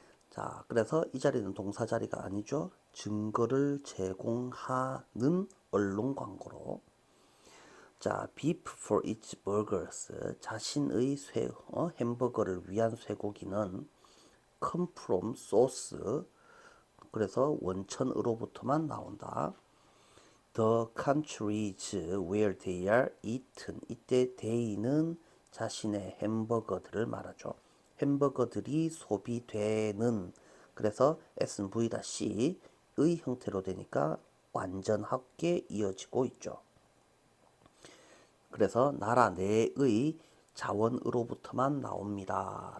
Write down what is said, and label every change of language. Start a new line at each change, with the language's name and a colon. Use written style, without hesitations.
Korean: 자, 그래서 이 자리는 동사 자리가 아니죠. 증거를 제공하는 언론 광고로. 자,
English: beef for its burgers.
Korean: 자신의 햄버거를 위한 쇠고기는
English: come from source.
Korean: 그래서 원천으로부터만 나온다.
English: The countries where they are eaten.
Korean: 이때 they는 자신의 햄버거들을 말하죠. 햄버거들이 소비되는. 그래서 S는 V-C의 형태로 되니까 완전하게 이어지고 있죠. 그래서 나라 내의 자원으로부터만 나옵니다.